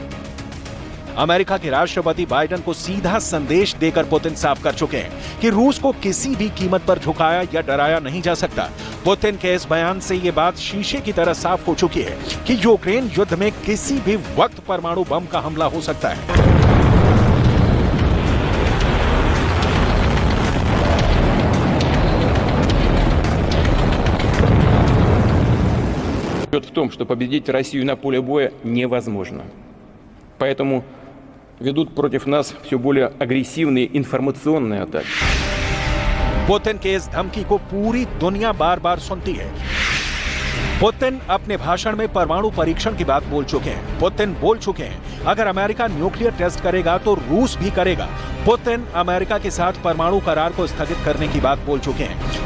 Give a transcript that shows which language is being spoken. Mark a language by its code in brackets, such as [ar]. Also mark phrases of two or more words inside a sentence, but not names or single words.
[hi] अमेरिका के राष्ट्रपति बाइडेन को सीधा संदेश देकर पुतिन साफ कर चुके हैं कि रूस को किसी भी कीमत पर झुकाया या डराया नहीं जा सकता। पुतिन के इस बयान से ये बात शीशे की तरह साफ हो चुकी है कि यूक्रेन युद्ध में किसी भी वक्त परमाणु बम का हमला हो सकता है। [ru] В том, что победить Россию на поле боя невозможно. Поэтому ведут против нас все более агрессивные информационные атаки. [hi] पुतिन के इस धमकी को पूरी दुनिया बार बार सुनती है। पुतिन अपने भाषण में परमाणु परीक्षण की बात बोल चुके हैं। पुतिन बोल चुके हैं अगर अमेरिका न्यूक्लियर टेस्ट करेगा तो रूस भी करेगा। पुतिन अमेरिका के साथ परमाणु करार को स्थगित करने की बात बोल चुके हैं।